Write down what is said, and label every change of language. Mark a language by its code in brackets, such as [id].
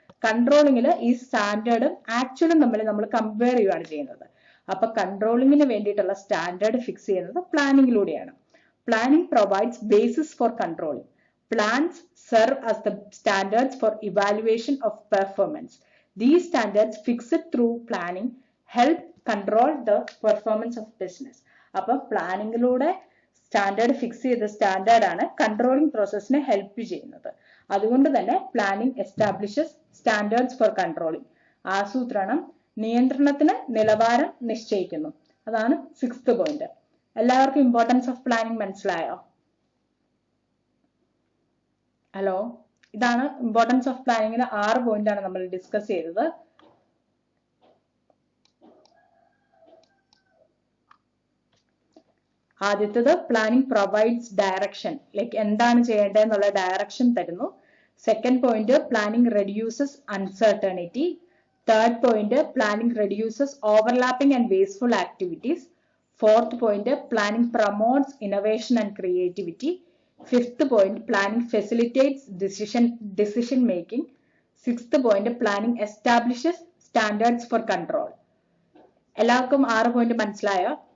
[ml] കൺട്രോളിങ്ങിൽ ഈ സ്റ്റാൻഡേർഡും ആക്ച്വലും തമ്മിൽ നമ്മൾ കമ്പയർ ചെയ്യുകയാണ് ചെയ്യുന്നത്. അപ്പൊ കൺട്രോളിങ്ങിന് വേണ്ടിയിട്ടുള്ള സ്റ്റാൻഡേർഡ് ഫിക്സ് ചെയ്യുന്നത് പ്ലാനിങ്ങിലൂടെയാണ്. [en] Planning provides basis for controlling. Plans serve as the standards for evaluation of performance. These standards fixed through planning help control the performance of business. [ml] അപ്പൊ പ്ലാനിങ്ങിലൂടെ standard fix ചെയ്ത സ്റ്റാൻഡേർഡ് ആണ് controlling പ്രോസസ്സിനെ help ചെയ്യുന്നത്. അതുകൊണ്ട് തന്നെ [en] Planning establishes standards for controlling. [ml] ആസൂത്രണം നിയന്ത്രണത്തിന് നിലവാരം നിശ്ചയിക്കുന്നു. അതാണ് 6th പോയിന്റ്. എല്ലാവർക്കും [en] importance of planning [ml] മനസ്സിലായോ? ഹലോ, ഇതാണ് ഇമ്പോർട്ടൻസ് ഓഫ് പ്ലാനിങ്ങിന് 6 പോയിന്റ് ആണ് നമ്മൾ ഡിസ്കസ് ചെയ്തത്. ആദ്യത്തേത് [en] planning provides direction, [ml] ലൈക്ക് എന്താണ് ചെയ്യേണ്ടത് എന്നുള്ള ഡയറക്ഷൻ തരുന്നു. [en] Second point planning reduces uncertainty. Third point planning reduces overlapping and wasteful activities. Fourth point planning promotes innovation and creativity. Fifth point, planning facilitates decision making. Sixth point, planning establishes standards for control. [ml] എല്ലാവർക്കും 6 point മനസ്സിലായോ?